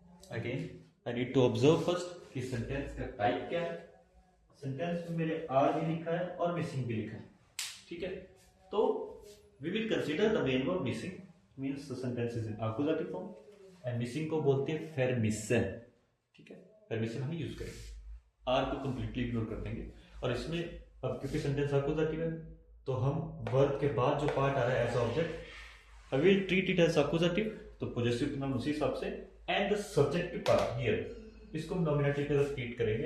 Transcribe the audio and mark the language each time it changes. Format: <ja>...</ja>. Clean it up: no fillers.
<en>Again, I need to observe first</en> <hi>कि sentence का type क्या है. सेंटेंस में मेरे आर भी लिखा है और मिसिंग भी लिखा है. ठीक है.</hi> <en>तो we will consider the main verb missing means the sentence is in accusative form and missing</en> <hi>को बोलते हैं</hi> <en>permission.</en> <hi>ठीक है. परमिशन हम यूज करेंगे. आर को कंप्लीटली इग्नोर कर देंगे. और इसमें अब क्योंकि सेंटेंस आकुजाटिव है तो हम वर्ब के बाद जो पार्ट आ रहा है as object I will treat it as आकुजाटिव. तो पॉजेसिव प्रोनाउन उसी हिसाब से and the subjective part here इसको हम नॉमिनेटिव के साथ ट्रीट करेंगे.</hi>